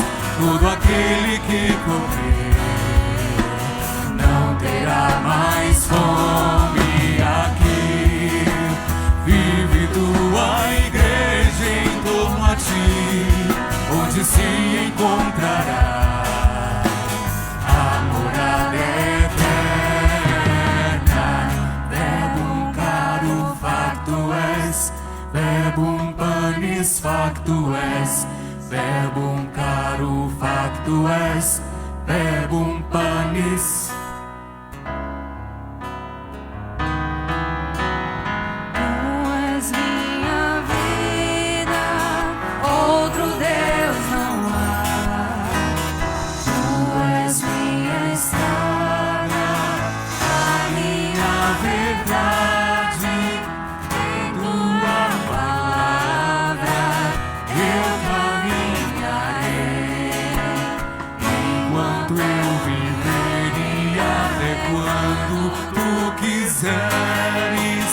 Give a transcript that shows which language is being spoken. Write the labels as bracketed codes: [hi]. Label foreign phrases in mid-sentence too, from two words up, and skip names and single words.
[pt] Todo aquele que comer não terá mais fome. Aqui vive tua igreja em torno a ti, onde se encontrará [la] verbum panis factum est, verbum caro factum est, verbum panis. [pt] Tu és minha vida, outro Deus não há. Tu és minha estrada, a minha verdade. Em tua palavra eu caminharei, enquanto eu viver e até quando tu quiseres.